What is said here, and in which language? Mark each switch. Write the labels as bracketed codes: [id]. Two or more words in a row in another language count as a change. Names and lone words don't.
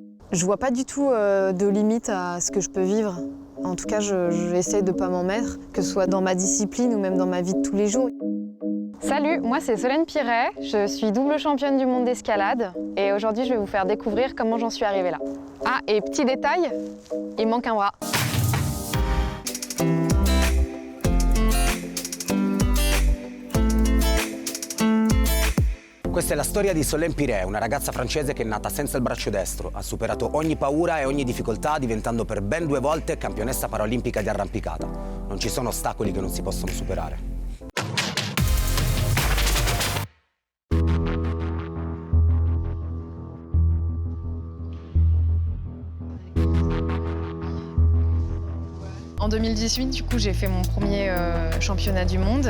[fr] Je vois pas du tout de limite à ce que je peux vivre. En tout cas, j'essaie de pas m'en mettre, que ce soit dans ma discipline ou même dans ma vie de tous les jours. Salut, moi c'est Solène Piret, je suis double championne du monde d'escalade et aujourd'hui je vais vous faire découvrir comment j'en suis arrivée là. Ah, et petit détail, il manque un bras. [it] Questa è la storia di Solène Piret, una ragazza francese che è nata senza il braccio destro. Ha superato ogni paura e ogni difficoltà, diventando per ben 2 volte campionessa paraolimpica di arrampicata. Non ci sono ostacoli che non si possono superare. [fr] En 2018, du coup, j'ai fait mon premier championnat du monde.